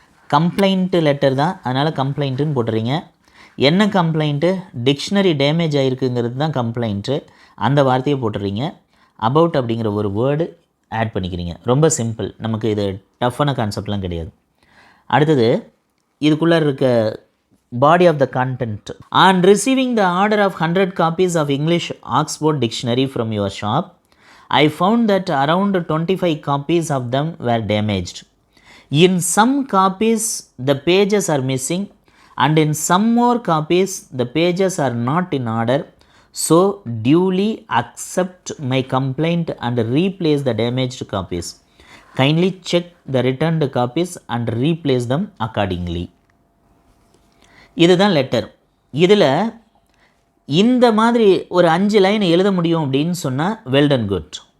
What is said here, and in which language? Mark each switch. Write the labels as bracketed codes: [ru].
[ta] Complaint letter தான், அதனால் கம்ப்ளைண்ட்டுன்னு போட்டுறீங்க. என்ன கம்ப்ளைண்ட்டு, டிக்ஷனரி டேமேஜ் ஆகிருக்குங்கிறது தான் கம்ப்ளைண்ட்டு. அந்த வார்த்தையை போட்டுறீங்க. அபவுட் அப்படிங்கிற ஒரு வேர்டு ஆட் பண்ணிக்கிறீங்க. ரொம்ப சிம்பிள். நமக்கு இது டஃப்பான கான்செப்ட்லாம் கிடையாது. அடுத்தது இதுக்குள்ளே இருக்க body of the content. [en] On receiving the order of 100 copies of English Oxford Dictionary from your shop, I found that around 25 copies of them were damaged. In some copies the pages are missing and in some more copies the pages are not in order. So duly accept my complaint and replace the damaged copies. Kindly check the returned copies and replace them accordingly. [ta] இதுதான் letter. இதில் இந்த மாதிரி ஒரு 5 line எழுத முடியும் அப்படின்னு சொன்னால் [en] Well done good.